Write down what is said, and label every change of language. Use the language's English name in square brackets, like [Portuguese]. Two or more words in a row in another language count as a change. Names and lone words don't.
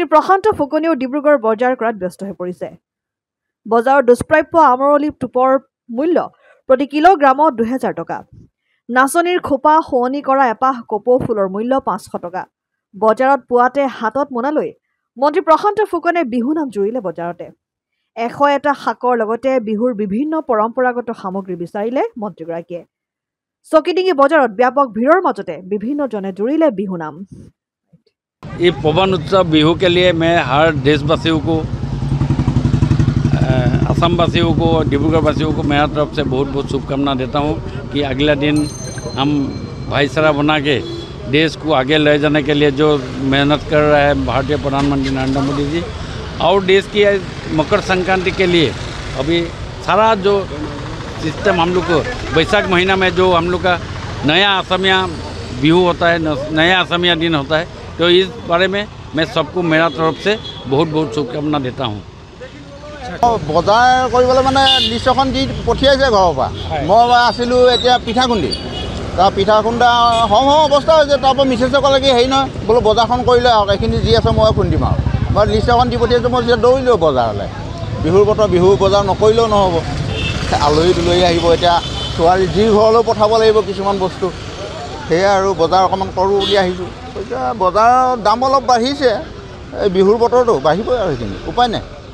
[Assamese] প্ৰশান্ত ফুকনেও ডিব্ৰুগড় বজাৰ কৰাত ব্যস্ত হৈ পৰিছে বজাৰৰ দুষ্প্ৰাপ্য আমৰলি টোপৰ মূল্য প্ৰতি কিলোগ্ৰামত 2000 টকা নাচনিৰ খোপা হোৱনি কৰা এপাহ কপৌ ফুলৰ মূল্য 500 টকা বজাৰত পুৱাতে হাতত মোনালৈ মন্ত্ৰী প্ৰশান্ত ফুকনে বিহু নাম জুৰিলে বজাৰতে 101টা শাকৰ লগতে বিহুৰ বিভিন্ন পৰম্পৰাগত সামগ্ৰী বিচাৰিলে মন্ত্ৰীগৰাকীয়ে চকিডিঙি বজাৰত ব্যাপক ভিৰৰ মাজতে বিভিন্ন জনে জুৰিলে বিহু নাম [Hindi] ये पवन उत्सव बिहू के लिए मैं हर देशवासियों को असम वासियों को डिब्रूगढ़ वासियों को मेरा तरफ से बहुत बहुत शुभकामना देता हूँ कि अगला दिन हम भाईचारा बना के देश को आगे ले जाने के लिए जो मेहनत कर रहा है भारतीय प्रधानमंत्री नरेंद्र मोदी जी और देश की मकर संक्रांति के लिए अभी सारा जो सिस्टम हम लोग को बैसाख महीना में जो हम लोग का नया असमिया बिहू होता है नया असमिया दिन होता है तो इस बारे में मैं सबको मेरा तरफ से बहुत बहुत शुभकामना देता हूँ [Assamese] বজাৰ কৰিবলৈ মানে লিষ্ট এখন দি পঠিয়াইছে ঘৰৰ পৰা মই আছিলোঁ এতিয়া পিঠা খুন্দি তাৰ পিঠা খুন্দা হওঁ অৱস্থা হৈছে তাৰপৰা মিছেছে ক'লে কি হেৰি নহয় বোলো বজাৰখন কৰিলে আৰু এইখিনি যি আছে মই খুন্দিম আৰু মই লিষ্ট এখন দি পঠিয়াইছোঁ মই যেতিয়া দৌৰিলোঁ বজাৰলৈ বিহুৰ বতৰ বিহু বজাৰ নকৰিলেও নহ'ব আলহী দুলহী আহিব এতিয়া ছোৱালী যি ঘৰলৈও পঠাব লাগিব কিছুমান বস্তু সেয়া আৰু বজাৰ অকণমান কৰোঁ বুলি আহিছোঁ এতিয়া বজাৰৰ দাম অলপ বাঢ়িছে এই বিহুৰ বতৰটো বাঢ়িবই আৰু সেইখিনি উপায় নাই